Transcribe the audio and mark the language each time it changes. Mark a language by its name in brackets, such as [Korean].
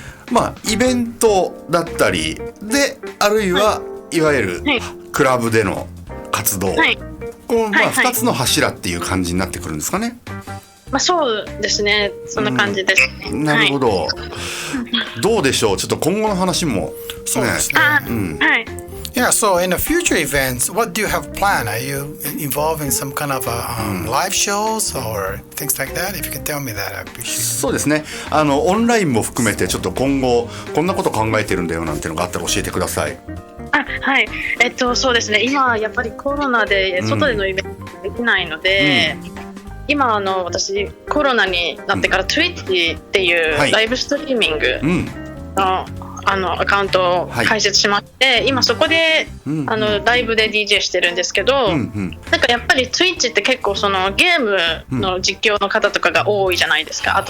[Japanese] まあイベントだったりで、あるいはいわゆるクラブでの活動、この2つの柱っていう感じになってくるんですかね。そうですね。そんな感じですね。なるほど。どうでしょう。ちょっと今後の話も。そうですね。 [English] Yeah, so in the future events, what do you have planned? Are you involved in some kind of live shows or things like that? If you can tell me that, I appreciate it. [Japanese] そうですね。オンラインも含めてちょっと今後こんなこと考えてるんだよなんていうのがあったら教えてください。はい。そうですね。今やっぱりコロナで外でのイベントできないので、今私コロナになってから Twitch っていうライブストリーミングのアカウントを開設しまして、今そこでライブで DJ してるんですけど、なんかやっぱり Twitch って結構そのゲームの実況の方とかが多いじゃないですか。